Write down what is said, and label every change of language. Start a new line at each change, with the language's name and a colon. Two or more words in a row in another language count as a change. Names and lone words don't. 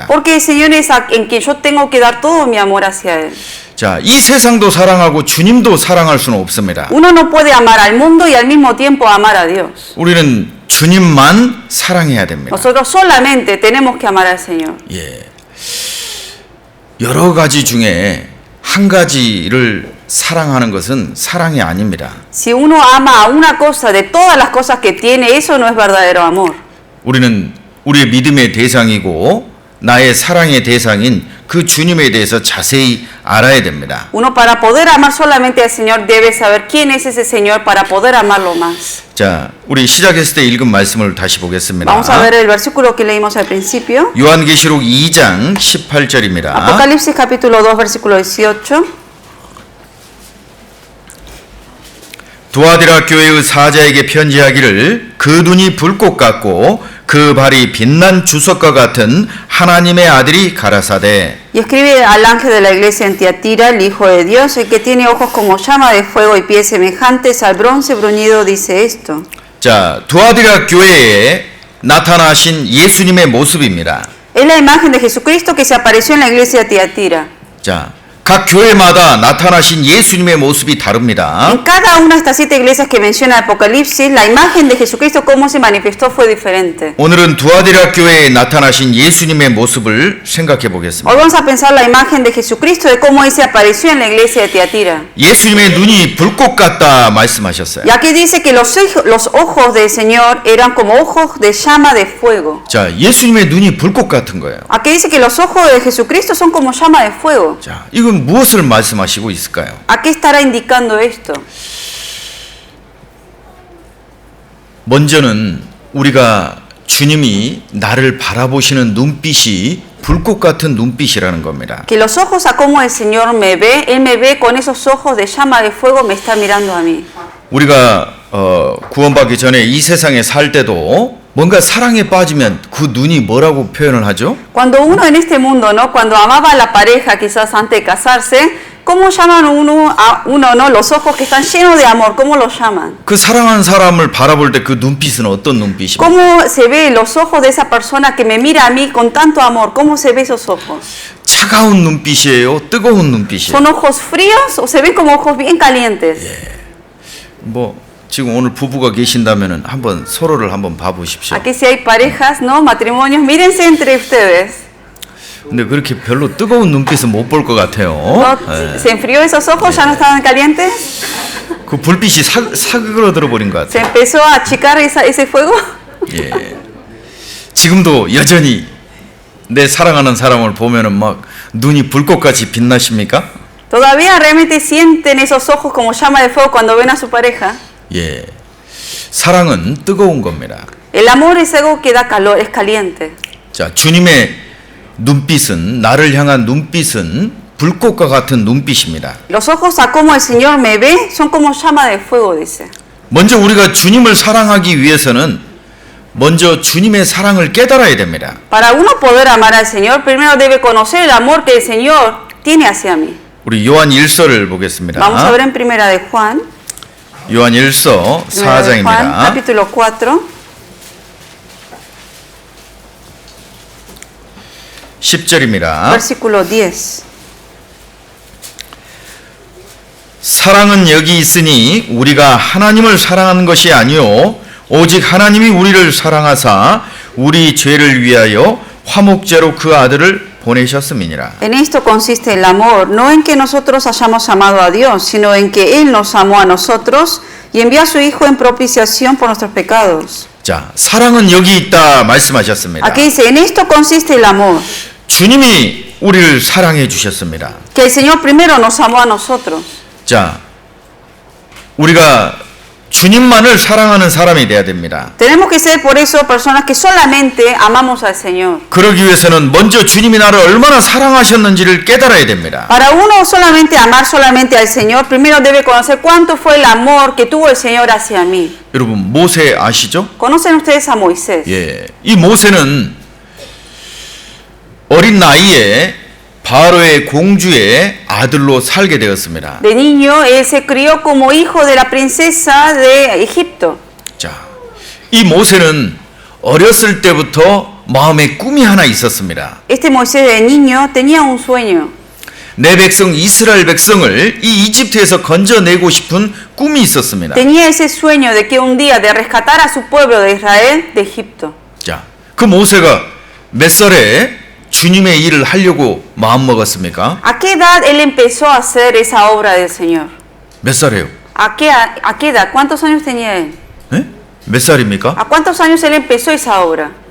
Spanish: Porque el Señor es en quien yo tengo que dar todo mi amor hacia Él.
Korean: 자, 이 세상도 사랑하고 주님도 사랑할 수는 없습니다.
Spanish: Uno no puede amar al mundo y al mismo tiempo amar a Dios.
Korean: 우리는 주님만 사랑해야 됩니다.
Spanish: Nosotros solamente tenemos que amar al Señor.
Korean: 예. 여러 가지 중에 한 가지를 사랑하는 것은 사랑이 아닙니다.
Spanish: Si uno ama a una cosa de todas las cosas que tiene, eso no es verdadero amor.
Korean: 우리는 우리의 믿음의 대상이고 나의 사랑의 대상인 그 주님에 대해서 자세히 알아야 됩니다.
Spanish: Uno para poder amar solamente al Señor debe saber quién es ese Señor para poder amarlo más.
Korean: 자, 우리 시작했을 때 읽은 말씀을 다시 보겠습니다.
Spanish: Vamos a ver el versículo que leímos al principio.
Korean: 요한계시록 2장 18절입니다.
Spanish: Apocalipsis capítulo 2 versículo 18.
Korean: 두아디라 교회의 사자에게 편지하기를 그 눈이 불꽃 같고 그 발이 빛난 주석과 같은 하나님의 아들이 가라사대.
Spanish: Y escribe al ángel de la iglesia en Tiatira, el Hijo de Dios, el que tiene ojos como llama de fuego y pies semejantes al bronce bruñido, dice esto.
Korean: 자, 두아디라 교회에 나타나신 예수님의 모습입니다.
Spanish: Es la imagen de Jesucristo que se apareció en la iglesia de Tiatira.
Korean: 자, 각 교회마다 나타나신 예수님의 모습이 다릅니다.
Spanish: En cada una de estas 7 iglesias que menciona Apocalipsis, la imagen de Jesucristo, cómo se manifestó, fue diferente.
Korean: 오늘은 두아디라 교회에 나타나신 예수님의 모습을 생각해
Spanish: Hoy
Korean: 보겠습니다.
Spanish: vamos a pensar la imagen de Jesucristo, de cómo Él se apareció en la iglesia de Tiatira.
Korean: 예수님의 눈이 불꽃 같다 말씀하셨어요.
Spanish: Y aquí dice que los ojos del Señor eran como ojos de llama de fuego.
Korean: 자, 예수님의 눈이 불꽃 같은 거예요.
Spanish: Aquí dice que los ojos de Jesucristo son como llama de fuego.
Korean: 자, 이건 무엇을 말씀하시고 있을까요?
Spanish: ¿A qué estará indicando esto?
Korean: 먼저는 우리가 주님이 나를 바라보시는 눈빛이 불꽃 같은 눈빛이라는 겁니다.
Spanish: Que los ojos a cómo el Señor me ve, Él me ve con esos ojos de llama de fuego, me está mirando a mí.
Korean: 우리가 구원받기 전에 이 세상에 살 때도 뭔가 사랑에 빠지면 그 눈이 뭐라고 표현을 하죠?
Spanish: Cuando uno en este mundo, ¿no? Cuando amaba a la pareja, quizás antes de casarse, ¿cómo llaman a uno, no? Los ojos que están llenos de amor, ¿cómo los llaman?
Korean: 그 사랑한 사람을 바라볼 때 그 눈빛은 어떤 눈빛입니까?
Spanish: ¿Cómo se ve los ojos de esa persona que me mira a mí con tanto amor? ¿Cómo se ve esos ojos?
Korean: 차가운 눈빛이에요? 뜨거운 눈빛이에요?
Spanish: ¿Son ojos fríos o se ven como ojos bien calientes?
Korean: 뭐 지금 오늘 부부가 계신다면은 한번 서로를 한번 봐보십시오.
Spanish: Aquí si hay parejas, ¿no? Matrimonios, mírense entre ustedes.
Korean: 근데 그렇게 별로 뜨거운 눈빛은 못 볼 것 같아요.
Spanish: ¿No?
Korean: 예.
Spanish: ¿Se enfrió esos ojos? ¿Ya no estaban calientes?
Korean: 그 불빛이 사그러들어 버린 것
Spanish: ¿Se
Korean: 같아요.
Spanish: empezó a achicar ese fuego?
Korean: 예. 지금도 여전히 내 사랑하는 사람을 보면은 막 눈이 불꽃같이 빛나십니까?
Spanish: ¿Todavía realmente sienten esos ojos como llama de fuego cuando ven a su pareja?
Korean: 예. 사랑은 뜨거운 겁니다.
Spanish: El amor es algo que da calor, es caliente.
Korean: 자, 주님의 눈빛은 나를 향한 눈빛은 불꽃과 같은 눈빛입니다.
Spanish: Los ojos a cómo el Señor me ve son como llama de fuego, dice.
Korean: 먼저 우리가 주님을 사랑하기 위해서는 먼저 주님의 사랑을 깨달아야 됩니다.
Spanish: Para uno poder amar al Señor, primero debe conocer el amor que el Señor tiene hacia mí.
Korean: 우리 요한 1서를 보겠습니다.
Spanish: Vamos a ver en Primera de Juan.
Korean: 요한 1서
Spanish: Primera de Juan,
Korean: 4장입니다.
Spanish: capítulo 4.
Korean: 10절입니다.
Spanish: Versículo 10.
Korean: 사랑은 여기 있으니 우리가 하나님을 사랑하는 것이 아니요 오직 하나님이 우리를 사랑하사 우리 죄를 위하여 화목제로 그 아들을 보내셨음이니라.
Spanish: En esto consiste el amor, no en que nosotros hayamos amado a Dios, sino en que Él nos amó a nosotros y envió a su Hijo en propiciación por nuestros pecados.
Korean: 자, 사랑은 여기 있다 말씀하셨습니다.
Spanish: Aquí dice, en esto consiste el amor,
Korean: 주님이 우리를 사랑해 주셨습니다.
Spanish: que el Señor primero nos amó a nosotros.
Korean: 자, 우리가 주님만을 사랑하는 사람이 돼야 됩니다.
Spanish: Tenemos que ser por eso personas que solamente amamos al Señor.
Korean: 그러기 위해서는 먼저 주님이 나를 얼마나 사랑하셨는지를 깨달아야 됩니다.
Spanish: Para uno solamente amar solamente al Señor, primero debe conocer cuánto fue el amor que tuvo el Señor hacia mí.
Korean: 여러분 모세 아시죠?
Spanish: ¿Conocen ustedes a Moisés?
Korean: 예, 이 모세는 어린 나이에 바로의 공주의 아들로 살게 되었습니다.
Spanish: De niño, él se crió como hijo de la princesa de Egipto.
Korean: 자, 이 모세는 어렸을 때부터 마음에 꿈이 하나 있었습니다.
Spanish: Este Moisés de niño tenía un sueño.
Korean: 내 백성 이스라엘 백성을 이 이집트에서 건져내고 싶은 꿈이 있었습니다.
Spanish: Tenía ese sueño de que un día de rescatar a su pueblo de Israel de Egipto.
Korean: 자, 그 모세가 몇 살에 주님의 일을 하려고 마음먹었습니까?
Spanish: ¿A qué edad él empezó a hacer esa obra del Señor?
Korean: 몇 살이에요?
Spanish: ¿A qué edad? ¿Cuántos años tenía él?
Korean: 예? 몇 살입니까?
Spanish: ¿A cuántos años él empezó esa obra?